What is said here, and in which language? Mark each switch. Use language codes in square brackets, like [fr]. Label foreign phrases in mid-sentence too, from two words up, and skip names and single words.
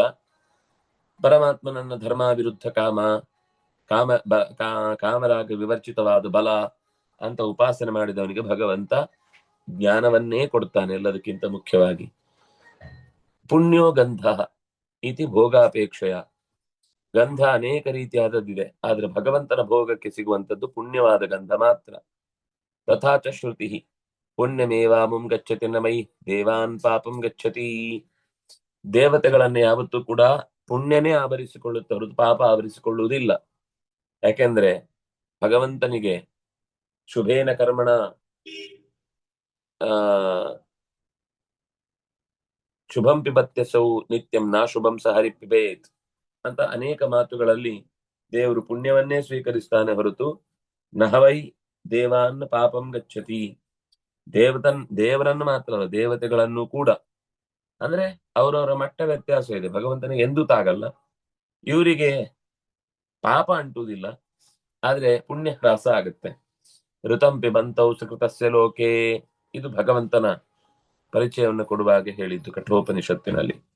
[kn] ಪರಮಾತ್ಮನನ್ನ ಧರ್ಮ ವಿರುದ್ಧ ಕಾಮ, ಕಾಮರಾಗ ವಿವರ್ಜಿತವಾದ ಬಲ ಅಂತ ಉಪಾಸನೆ ಮಾಡಿದವನಿಗೆ ಭಗವಂತ ಜ್ಞಾನವನ್ನೇ ಕೊಡ್ತಾನೆ. ಎಲ್ಲದಕ್ಕಿಂತ ಮುಖ್ಯವಾಗಿ [sa] ಪುಣ್ಯೋ ಗಂಧ ಇತಿ ಭೋಗಾಪೇಕ್ಷೆಯ, [kn] ಗಂಧ ಅನೇಕ ರೀತಿಯಾದದ್ದಿದೆ, ಆದ್ರೆ ಭಗವಂತನ ಭೋಗಕ್ಕೆ ಸಿಗುವಂತದ್ದು ಪುಣ್ಯವಾದ ಗಂಧ ಮಾತ್ರ. [sa] ತಥಾಚ ಶ್ರುತಿ ಪುಣ್ಯಮೇವಾಮುಂ ಗಚ್ಚತಿ ನ ಮೈ ದೇವಾನ್ ಪಾಪಂ ಗಚ್ಚತಿ. [kn] ದೇವತೆಗಳನ್ನ ಯಾವತ್ತೂ ಕೂಡ ಪುಣ್ಯನೇ ಆವರಿಸಿಕೊಳ್ಳುತ್ತೆ ಹೊರತು ಪಾಪ ಆವರಿಸಿಕೊಳ್ಳುವುದಿಲ್ಲ. ಯಾಕೆಂದ್ರೆ ಭಗವಂತನಿಗೆ [sa] ಶುಭೇನ ಕರ್ಮಣ ಶುಭಂ ಪಿಬತ್ಯಸೌ ನಿತ್ಯಂ ನಾ ಶುಭಂ ಸ ಹರಿ ಪಿಬೇತ್ [kn] ಅಂತ ಅನೇಕ ಮಾತುಗಳಲ್ಲಿ ದೇವರು ಪುಣ್ಯವನ್ನೇ ಸ್ವೀಕರಿಸ್ತಾನೆ ಹೊರತು [sa] ನಹವೈ ದೇವಾನ್ ಪಾಪಂ ಗಚ್ಚತಿ. [kn] ದೇವರನ್ನು ಮಾತ್ರ ಅಲ್ಲ, ದೇವತೆಗಳನ್ನು ಕೂಡ. ಅಂದ್ರೆ ಅವರವರ ಮಟ್ಟ ವ್ಯತ್ಯಾಸ ಇದೆ, ಭಗವಂತನಿಗೆ ಎಂದೂ ತಾಗಲ್ಲ, ಇವರಿಗೆ ಪಾಪ ಅಂಟುವುದಿಲ್ಲ, ಆದ್ರೆ ಪುಣ್ಯ ಹ್ರಾಸ ಆಗುತ್ತೆ. [sa] ಋತಂಪಿ ಬಂತೌ ಸುಕೃತಸ್ಯ ಲೋಕೆ, [kn] ಇದು ಭಗವಂತನ ಪರಿಚಯವನ್ನು ಕೊಡುವಾಗ ಹೇಳಿದ್ದು ಕಠೋಪನಿಷತ್ತಿನಲ್ಲಿ.